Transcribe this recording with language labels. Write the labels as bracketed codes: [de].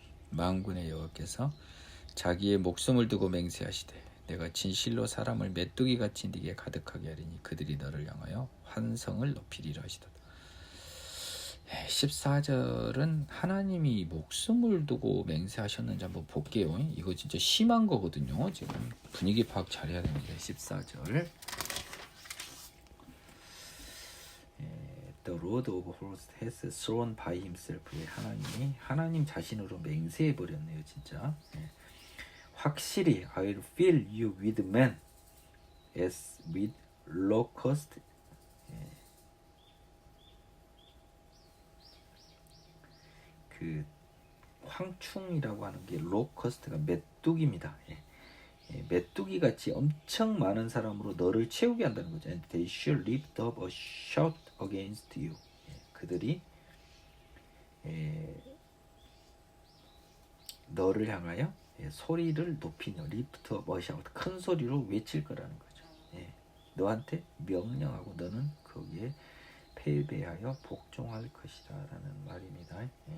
[ko] 만군의 여호와께서 자기의 목숨을 두고 맹세하시되 내가 진실로 사람을 메뚜기같이 네게 가득하게 하리니 그들이 너를 향하여 환성을 높이리라 하시도다. 14절은 하나님이 목숨을 두고 맹세하셨는지 한번 볼게요. 이거 진짜 심한 거거든요. 지금 분위기 파악 잘해야 됩니다. 14절 [en] The Lord of Hosts has sworn by himself. [ko] 하나님 자신으로 맹세해버렸네요. 진짜 확실히 [en] I will fill you with men as with locust. [ko] 그 황충이라고 하는 게 로커스트가 메뚜기입니다. 메뚜기 같이 엄청 많은 사람으로 너를 채우게 한다는 거죠. [en] And they shall lift up a shout against you. [ko] 그들이 너를 향하여 소리를 높이며 [en] lift up a shout, [ko] 큰 소리로 외칠 거라는 거죠. 너한테 명령하고 너는 거기에 패배하여 복종할 것이다 라는 말입니다.